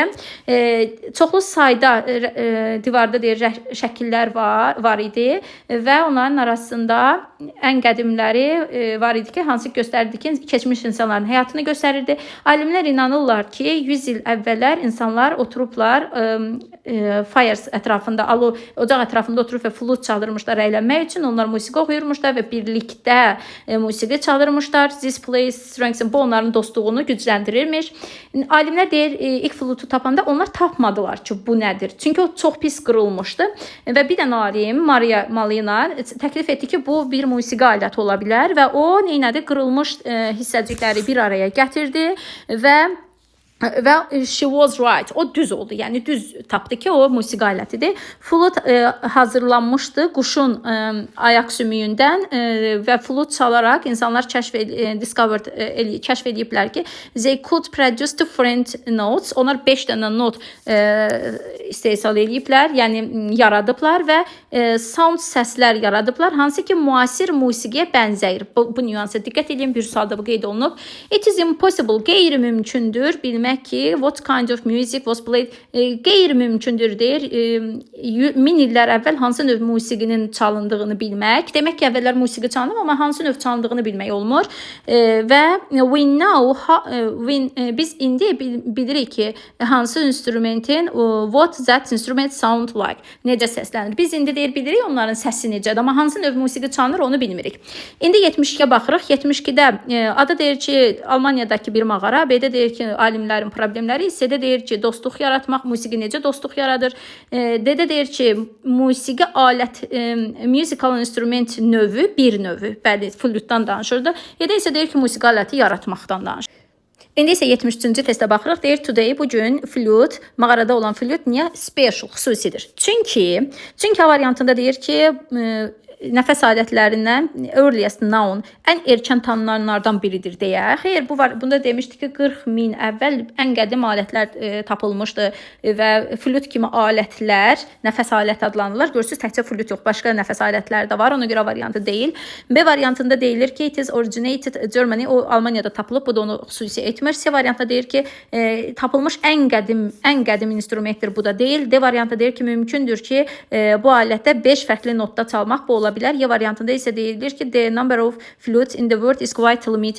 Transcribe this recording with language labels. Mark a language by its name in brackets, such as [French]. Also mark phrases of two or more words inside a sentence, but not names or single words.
[Azerbaijani] Çoxlu sayda divarda deyir şəkillər var idi və onların arasında ən qədimləri var idi ki, hansı göstərdi ki, keçmiş insanların həyatını göstərirdi. Alimlər inanırlar ki, 100 il əvvəllər insanlar oturublar fires ətrafında, ocaq ətrafında oturub və flut çalırmışlar əylənmək üçün. Onlar musiqi oxuyurmuşlar və birlikdə musiqi çalırmışlar. [English] This plays strengths, [Azerbaijani] bu onların dostluğunu gücləndirirmiş. Alimlər deyir, ilk flutu tapanda onlar tapmadılar ki, bu nədir? Çünki o çox pis qırılmışdı və bir dənə alim Maria Malina təklif etdi ki, bu bir musiqi aləti ola bilər və o neynədi? Qırılmış hissəcikləri bir araya gətirdi və [English] she was right. [Azerbaijani] O düz oldu. Yəni düz tapdı ki, o musiqi alətidir. Flut hazırlanmışdı quşun ayaq sümüyündən və flut çalaraq insanlar kəşf ediblər ki, [English] they could produce different notes. [Azerbaijani] Onlar 5 dənə not istehsal ediblər, yəni yaradıblar və sound səslər yaradıblar, hansı ki müasir musiqiyə bənzəyir. Bu nüansa diqqət edin, bir sualda bu qeyd olunub. [English] It is impossible, [Azerbaijani] qeyri-mümkündür bilmək bilmək ki, [English] what kind of music was played [Azerbaijani] qeyri-mümkündür deyir. 1000 illər əvvəl hansı növ musiqinin çalındığını bilmək. Demək ki, əvvəllər musiqi çalınıb, amma hansı növ çalındığını bilmək olmur. Və biz indi bilirik ki, hansı instrumentin [English] what that instrument sound like, [Azerbaijani] necə səslənir. Biz indi deyir bilirik onların səsi necədir, amma hansı növ musiqi çalınır onu bilmirik. İndi 72-yə baxırıq. 72-də adı deyir ki, Almaniyadakı bir mağara, B-də deyir ki, alimlərin problemləri, C-də deyir ki, dostluq yaratmaq, musiqi necə dostluq yaradır. D-də deyir ki, musiqi alət, [English] musical instrument [Azerbaijani] növü, bir növü, bəli, flütdən danışırdı. E-də isə deyir ki, musiqi aləti yaratmaqdan danışır. İndi isə 73-cü testə baxırıq. Deyir, today, bugün flüt, mağarada olan flüt niyə special, xüsusidir? Çünki A variantında deyir ki, nəfəs alətlərindən [English] earliest known, [Azerbaijani] ən erkən tanınanlardan biridir deyə. Xeyr, bunda demişdi ki, 40 min əvvəl ən qədim alətlər tapılmışdı və flüt kimi alətlər nəfəs aləti adlanırlar. Görürsüz, təkcə flüt yox, başqa nəfəs alətlər də var. Ona görə variantı deyil. B variantında deyilir ki, [English] it is originated Germany, [Azerbaijani] o Almaniyada tapılıb, bu da onu xüsusi etmir. C variantında deyir ki, tapılmış ən qədim instrumentdir, bu da deyil. D variantında deyir ki, mümkündür ki, bu alətdə 5 fərqli notda çalmaq bu ola bilər. Y variantında isə deyilir ki, [English] the number of flutes in the world is quite limited.